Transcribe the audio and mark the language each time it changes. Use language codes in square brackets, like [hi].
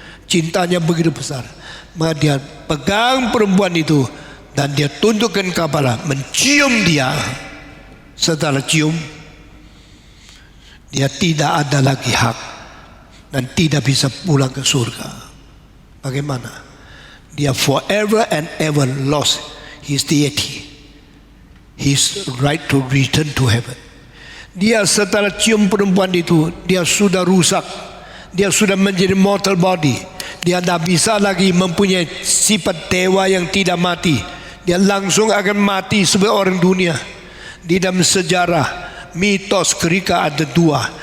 [id] Cintanya begitu besar. Maka dia pegang perempuan itu dan dia tundukkan kepala, mencium dia. Setelah cium, dia tidak ada lagi hak dan tidak bisa pulang ke surga. Bagaimana? Dia [en] forever and ever lost his deity, his right to return to heaven. [id] Dia setelah cium perempuan itu, dia sudah rusak. Dia sudah menjadi mortal body. Dia tidak bisa lagi mempunyai sifat dewa yang tidak mati. Dia langsung akan mati sebagai orang dunia. Di dalam sejarah mitos Gerika ada dua.